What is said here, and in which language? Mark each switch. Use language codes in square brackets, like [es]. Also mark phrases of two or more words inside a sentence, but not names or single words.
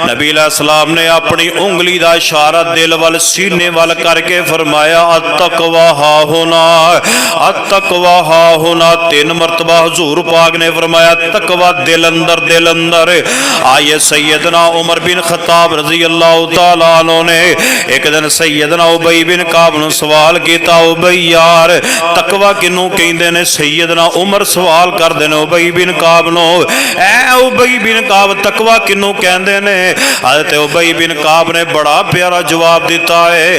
[pa] ਨਬੀ ਅਲੈਹਿਸਸਲਾਮ ਨੇ ਅਪਣੀ ਉਂਗਲੀ ਦਾ ਇਸ਼ਾਰਾ ਦਿਲ ਵਾਲ ਸੀਨੇ ਵਾਲ ਕਰਕੇ ਫ਼ਰਮਾਇਆ [ar] التقوى هاهنا, التقوى هاهنا. [pa] 3 ਮਰਤਬਾ ਹੁਜ਼ੂਰ ਪਾਕ ਨੇ ਫ਼ਰਮਾਇਆ ਤਕਵਾ ਦਿਲ ਅੰਦਰ। ਆਏ ਸੱਯਦਨਾ ਉਮਰ ਬਿਨ ਖ਼ੱਤਾਬ [ar] رضي الله تعالى عنه [pa] ਨੇ ਇੱਕ ਦਿਨ ਸੱਯਦਨਾ ਉਬਈ ਬਿਨ ਕਾਬ ਨੂੰ ਸਵਾਲ ਕੀਆ, ਉਬਈ ਯਾਰ ਤਕਵਾ ਕਿਨੂੰ ਕਹਿੰਦੇ ਨੇ? ਸੱਯਦਨਾ ਉਮਰ ਸਵਾਲ ਕਰਦੇ ਨੇ ਉਬਈ ਬਿਨ ਕਾਬ ਨੂੰ, ਐ ਉਬਈ ਬਿਨ ਕਾਬ ਤਕਵਾ ਕਿਨੂੰ ਕਹਿੰਦੇ ਨੇ? ਹਜ਼ਰਤ ਉਬਈ ਬਿਨ ਕਾਬ ਨੇ ਬੜਾ ਪਿਆਰਾ ਜਵਾਬ ਦਿੱਤਾ ਹੈ।